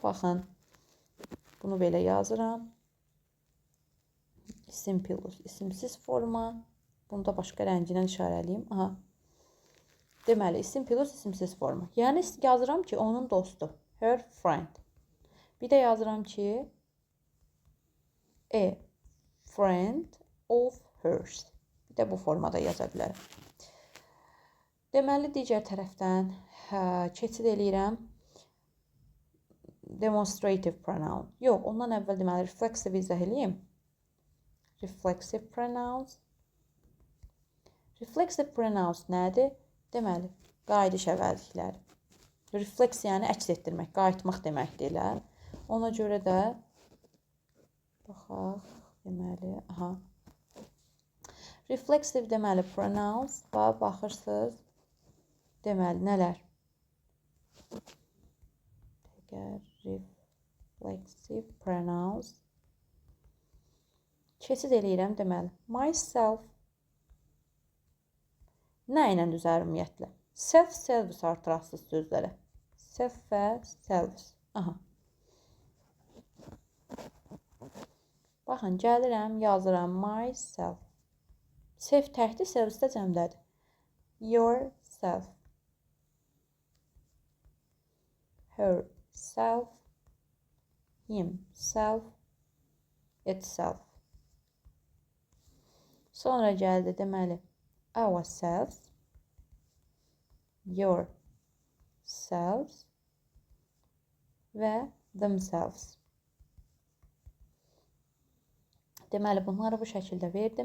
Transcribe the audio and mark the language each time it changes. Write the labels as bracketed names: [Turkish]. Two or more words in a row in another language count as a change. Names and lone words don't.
[Azerbaijani] Baxın, bunu belə yazıram. İsim plus isimsiz forma. Bunu da başqa rəngindən işarəliyim. Aha. Deməli, isim plus isimsiz forma. Yəni, yazıram ki, onun dostu. [English] Her friend. [Azerbaijani] Bir də yazıram ki, [English] a friend of hers. [Azerbaijani] Bir də bu formada yaza bilərəm. Deməli, digər tərəfdən keçid eləyirəm. [English] Demonstrative pronoun. [Azerbaijani] Yox, ondan əvvəl deməli, reflexive izah eləyim. [English] Reflexive pronouns. Reflexive pronouns nədir? [Azerbaijani] Deməli, qayıdış əvəzlikləri. Reflex yəni əks etdirmək, qayıtmaq deməkdirlər. Ona görə də baxaq, deməli, reflexive deməli pronouns və baxırsınız, deməli, nələr? [English] Reflexive pronouns. [Azerbaijani] Keçid eləyirəm, deməli, myself. Nə ilə düzəlir ümumiyyətlə? Self, service artırasız sözlərə. Self və service. Baxın, gəlirəm, yazıram myself. Self təkdir, service də cəmdədir. [English] Yourself. Herself. Himself. Itself. [Azerbaijani] Sonra gəldi, deməli, ourselves. [English] Yourselves. [Azerbaijani] Və themselves. Deməli, bunları bu şəkildə verdim.